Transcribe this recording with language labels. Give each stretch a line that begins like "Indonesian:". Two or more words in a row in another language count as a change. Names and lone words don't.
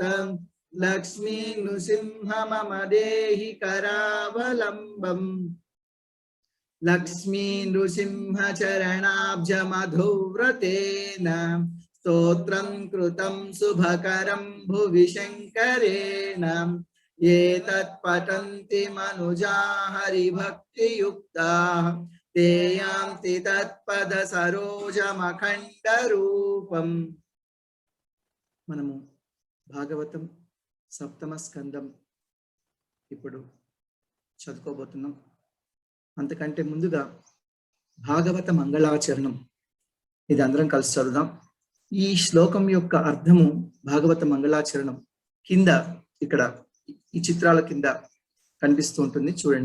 Sanskrit: लक्ष्मी नृसिंह मम देहि करावलम्बम् लक्ष्मी नृसिंह चरणाब्ज मधुव्रतेन स्तोत्रं कृतं शुभकरं भुवि शङ्करेण ये तत्पठन्ति मनुजा हरिभक्तियुक्ताः ते यान्ति तत्पद सरोजमखण्डरूपम्।
Telugu: మనము భాగవతం సప్తమ స్కందం ఇప్పుడు చదువుకోబోతున్నాం. అంతకంటే ముందుగా భాగవత మంగళాచరణం ఇది అందరం కలిసి చదువుదాం. ఈ శ్లోకం యొక్క అర్థము భాగవత మంగళాచరణం కింద ఇక్కడ ఈ చిత్రాల కింద కనిపిస్తూ ఉంటుంది చూడండి.